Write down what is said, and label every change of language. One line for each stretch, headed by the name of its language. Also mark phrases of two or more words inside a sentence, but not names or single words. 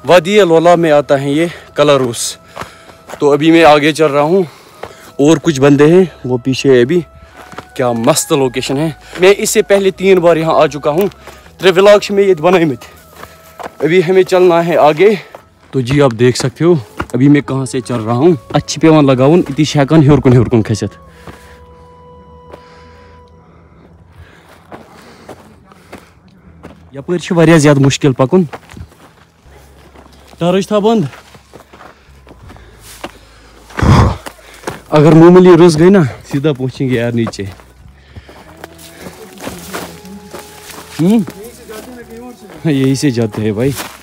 Hindi: वादी लोला में आता है ये कलारुस। तो अभी मैं आगे चल रहा हूँ और कुछ बंदे हैं वो पीछे है। अभी क्या मस्त लोकेशन है। मैं इससे पहले 3 बार यहाँ आ चुका हूँ। 3 व्लॉग्स में ये बनाए। अभी हमें चलना है आगे। तो जी आप देख सकते हो अभी मैं कहाँ से चल रहा हूँ।
Kashmiri: अच्छी पेवन लगाउन इति हेकान हर कुन खसित। यपर वारिया ज्यादा मुश्किल पकुन।
Hindi: टॉर्च था बंद। अगर मामूली रुस गई ना, सीधा पहुंचेंगे यार नीचे। यही से जाते हैं भाई।